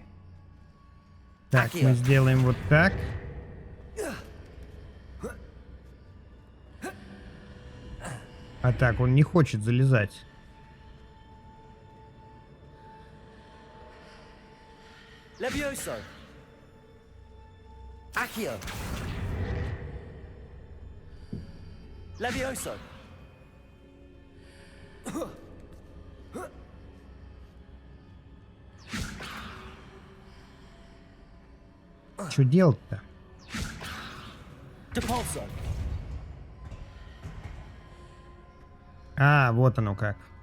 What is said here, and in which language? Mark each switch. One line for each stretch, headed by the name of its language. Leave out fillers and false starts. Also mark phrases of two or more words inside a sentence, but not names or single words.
Russian: Так, мы сделаем вот так. А так, он не хочет залезать. Levioso. Accio. Levioso. Что делать-то? Depulso. А, вот оно как.